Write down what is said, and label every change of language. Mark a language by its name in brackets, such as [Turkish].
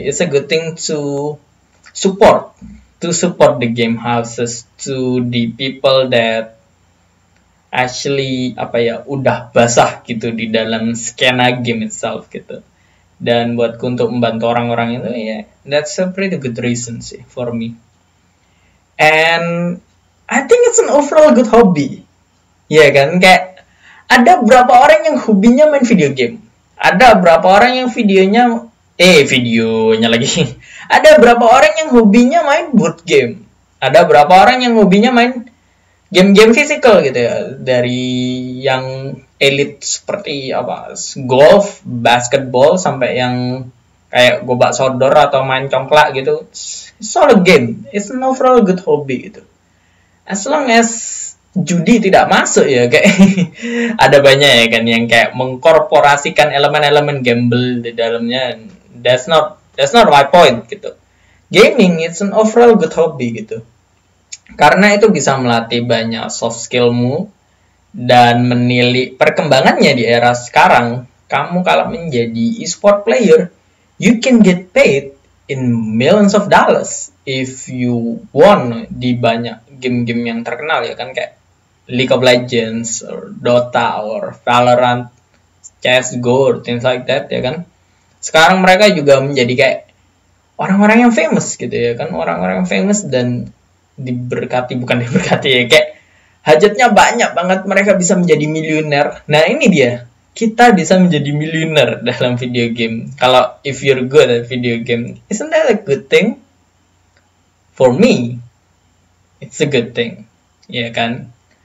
[English] It's a good thing to support the game houses, to the people that actually [Indonesian] udah basah gitu di dalam skena game [English] itself gitu. [Indonesian] Dan buatku untuk membantu orang-orang itu ya, [English] that's a pretty good reason sih for me. And I think it's an overall good hobby. [Indonesian] Ya kan, kayak ada berapa orang yang hobinya main video game? Ada berapa orang yang videonya lagi. Ada berapa orang yang hobinya main board game? Ada berapa orang yang hobinya main game-game physical gitu ya? Dari yang elite seperti golf, basketball, sampai yang kayak gobak sodor atau main congklak gitu. [English] It's all a game. It's an overall good hobby [Indonesian] gitu. [English] As long as [Indonesian] judi tidak masuk ya, kayak ada banyak ya kan yang kayak mengkorporasikan elemen-elemen gamble di dalamnya. [English] That's not my point gitu. Gaming it's an overall good hobby gitu. [Indonesian] Karena itu bisa melatih banyak soft skillmu dan menilik perkembangannya di era sekarang. Kamu kalau menjadi [English] e-sport player, you can get paid in millions of dollars if you won [Indonesian] di banyak game-game yang terkenal ya kan, kayak [English] League of Legends, or Dota, or Valorant, CSGO, or things like that ya kan. [Indonesian] Sekarang mereka juga menjadi kayak orang-orang yang famous gitu ya kan, orang-orang yang famous dan bukan diberkati ya, kayak hajatnya banyak banget, mereka bisa menjadi miliuner. Nah ini dia, kita bisa menjadi miliuner dalam video game. [English] Kalau if you're good at video game, isn't that a good thing? For me, it's a good thing, ya kan.